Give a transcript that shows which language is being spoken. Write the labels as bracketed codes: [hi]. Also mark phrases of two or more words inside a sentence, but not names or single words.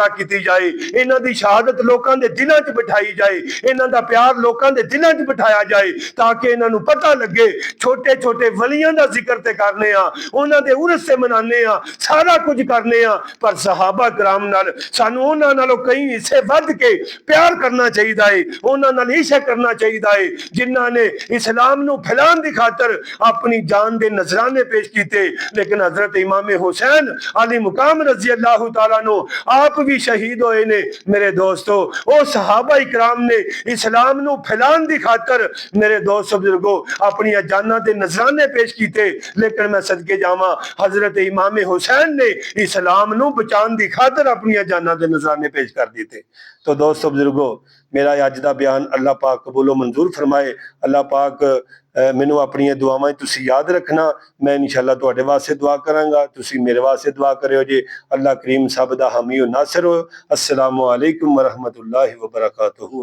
[pa] ਕੀਤੀ ਜਾਏ, ਇਨ੍ਹਾਂ ਦੀ ਸ਼ਹਾਦਤ ਲੋਕਾਂ ਦੇ ਦਿਲਾਂ 'ਚ ਬਿਠਾਈ ਜਾਏ, ਇਨ੍ਹਾਂ ਦਾ ਪਿਆਰ ਲੋਕਾਂ ਦੇ ਦਿਲਾਂ 'ਚ ਬਿਠਾਇਆ ਜਾਏ ਤਾਕਿ ਇਨ੍ਹਾਂ ਨੂ ਪਤਾ ਲੱਗੇ ਛੋਟੇ ਛੋਟੇ ਵਲੀਆਂ ਦਾ ਜ਼ਿਕਰ ਤੇ ਕਰਨੇ ਆ, ਉਨ੍ਹਾਂ ਦੇ ਉਰਸ ਤੇ ਮਨਾਣੇ ਆ, ਸਾਰਾ ਕੁਝ ਕਰਨੇ ਆ, ਪਰ ਸਹਾਬਾ ਕਰਾਮ ਨਾਲ ਸਾਨੂ ਉਨ੍ਹਾਂ ਨਾਲੋਂ ਕਈ ਹਿੱਸੇ ਵੱਧ ਕੇ ਪਿਆਰ ਕਰਨਾ ਚਾਹੀਦਾ ਹੈ, ਉਨ੍ਹਾਂ ਨਾਲ ਇਸ਼ਕ ਕਰਨਾ ਚਾਹੀਦਾ ਹੈ ਜਿਨ੍ਹਾਂ ਨੇ ਇਸਲਾਮ ਨੂ ਫੈਲਾਣੇ ਦੀ ਖ਼ਾਤਰ ਅਪਣੀ ਜਾਨ ਦੇ ਨਜ਼ਰਾਨੇ ਪੇਸ਼ ਕੀਤੇ। ਲੇਕਿਨ ਹਜ਼ਰਤ ਇਮਾਮ ਹੁਸੈਨ ਆਲੀ ਮੁਕਾਮ [ar] رضي الله تعالى عنه [pa] ਆਪ ਭੀ ਸ਼ਹੀਦ ਹੋਏ ਨੇ। ਮੇਰੇ ਦੋਸਤੋਂ ਓ ਸਹਾਬਾ ਇਕਰਾਮ ਨੇ ਇਸਲਾਮ ਨੂ ਫੈਲਾਣੇ ਦੀ ਖ਼ਾਤਰ ਮੇਰੇ ਦੋਸਤ ਬਜ਼ੁਰਗੋ ਅਪਣੀ ਜਾਨਾਂ ਦੇ ਨਜ਼ਰਾਨੇ ਪੇਸ਼ ਕੀਤੇ। ਲੇਕਿਨ ਮੈਂ ਸਦਕੇ ਜਾਵਾਂ ਹਜ਼ਰਤ ਇਮਾਮ ਹੁਸੈਨ ਨੇ ਇਸਲਾਮ ਨੂ ਬਚਾਣੇ ਦੀ ਖ਼ਾਤਰ ਅਪਣੀ ਜਾਨਾਂ ਦੇ ਨਜ਼ਰਾਨੇ ਪੇਸ਼ ਕਰ ਦਿੱਤੇ। ਤੋ ਦੋਸਤੋਂ ਬਜ਼ੁਰਗੋ ਮੇਰਾ ਅੱਜ ਦਾ ਬਯਾਨ ਅੱਲਾਹ ਪਾਕ ਕਬੂਲੋ ਮੰਜ਼ੂਰ ਫ਼ਰਮਾਏ। ਅੱਲਾਹ ਪਾਕ ਮੈਨੂ ਅਪਣੀ ਦੁਆਵਾਂ ਤੁਸੀ ਯਾਦ ਰੱਖਣਾ, ਮੈਂ ਇੰਸ਼ਾਅੱਲਾਹ ਤੁਹਾਡੇ ਵਾਸਤੇ ਦੁਆ ਕਰਾਂਗਾ, ਤੁਸੀ ਮੇਰੇ ਵਾਸਤੇ ਦੁਆ ਕਰੀਓ ਜੇ। ਅੱਲਾਹ ਕਰੀਮ ਸਭ ਦਾ ਹਾਮੀ ਨਾਸਿਰ ਹੋ। [ar] السلام عليكم ورحمة الله وبركاته.